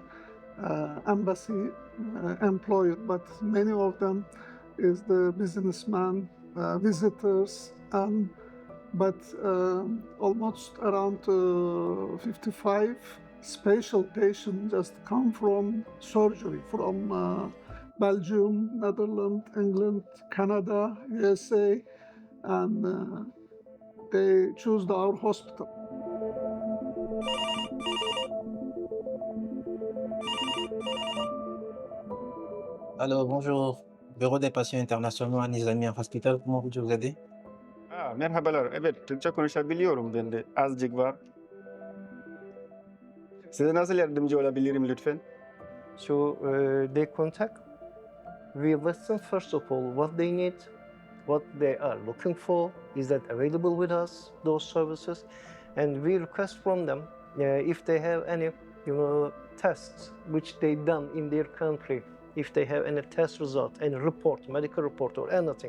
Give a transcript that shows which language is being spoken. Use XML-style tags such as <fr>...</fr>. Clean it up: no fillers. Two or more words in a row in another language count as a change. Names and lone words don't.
<en>embassy employee, but many of them is the businessman, visitors, and but almost around 55 special patients just come from surgery from Belgium, Netherlands, England, Canada, USA, and they choose our hospital.</en> <fr>Alors, bonjour, Bureau des patients internationaux à Nizamiye Hospital. Comment puis-je vous aider?</fr> <tr>Merhabalar. Evet, Türkçe konuşabiliyorum ben de. Azıcık var. Size nasıl yardımcı olabilirim lütfen?</tr> <en>So they contact, we listen first of all what they need, what they are looking for, is that available with us, those services, and we request from them if they have any tests which they done in their country, if they have any test result, any report, medical report or anything.</en>